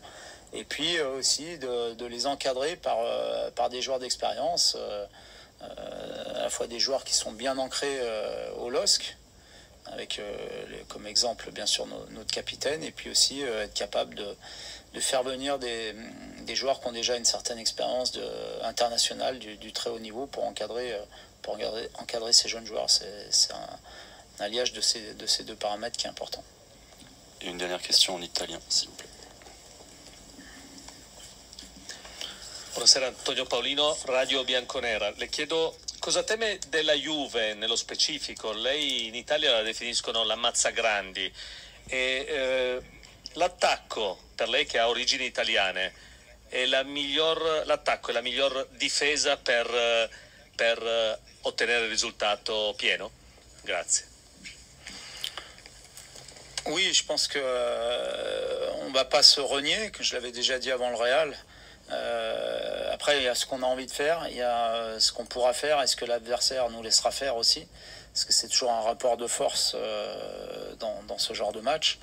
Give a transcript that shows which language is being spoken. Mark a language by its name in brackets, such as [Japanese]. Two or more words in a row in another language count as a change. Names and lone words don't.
[French] Et puis aussi de les encadrer par des joueurs d'expérience, à la fois des joueurs qui sont bien ancrés au LOSC, avec comme exemple bien sûr notre capitaine, et puis aussi être capable de faire venir des joueurs qui ont déjà une certaine expérience internationale du très haut niveau pour encadrer ces jeunes joueurs. C'est un alliage de ces 2 paramètres qui est important. Et une dernière question en italien, s'il vous plaît. [Italian] Buonasera, Antonio Paolino, Radio Bianconera. Le chiedo cosa teme della Juve nello specifico. Lei in Italia la definiscono la Mazzagrandi e l'attacco, per lei che ha origini italiane, l'attacco è la miglior difesa per ottenere il risultato pieno? Grazie. [French] Oui, je pense que on va pas se renier, que je l'avais déjà dit avant le Real. Après, il y a ce qu'on a envie de faire, il y a ce qu'on pourra faire et ce que l'adversaire nous laissera faire aussi, parce que c'est toujours un rapport de force dans ce genre de match.